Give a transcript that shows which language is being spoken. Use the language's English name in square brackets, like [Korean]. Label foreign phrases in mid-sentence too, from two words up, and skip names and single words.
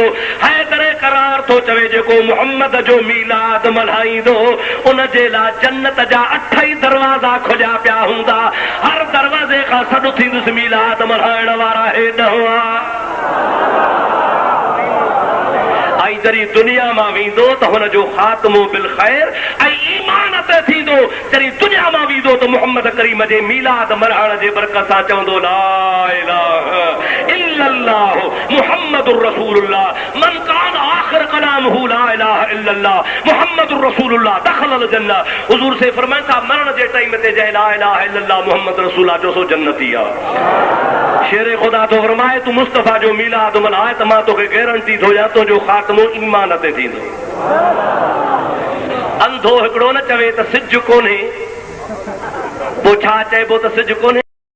[Sindhi] हैदर करार थो चवे जेको मुहम्मद जो मीलाद मल्हाईंदो उन जे लाइ जन्नत जा 8 ई दरवाज़ा खुलिया पिया हूंदा, हर दरवाज़े खां सॾु थींदुसि मीलाद मल्हाइण वारा हेॾ हुआ। ऐं जॾहिं दुनिया मां वेंदो त हुनजो ख़ात्मो [Arabic] بالخير [Sindhi] ऐं ईमान ते थींदो। जॾहिं दुनिया मां वेंदो त मुहम्मद करीम जे मीलाद मल्हाइण जे बरकत सां चवंदो [Arabic] لا إله إلا الله محمد رسول الله من كان آخر كلامه لا إله إلا الله محمد رسول الله دخل الجنة. [Sindhi] हुजूर से फरमाइनि था मरण जे टाइम ते जंहिं [Arabic] لا إله إلا الله محمد رسول الله [Sindhi] जो सो जन्नती आहे। शेर खुदा तो फरमाए तू मुस्तफा जो मीलाद मल्हाए त मां तोखे गारंटी थो ॾियां तुंहिंजो ख़ात्मो ईमान ते थींदो। अंधो हिकिड़ो न चवे त सिज कोन्हे, पोइ छा चइबो त सिज कोन्हे।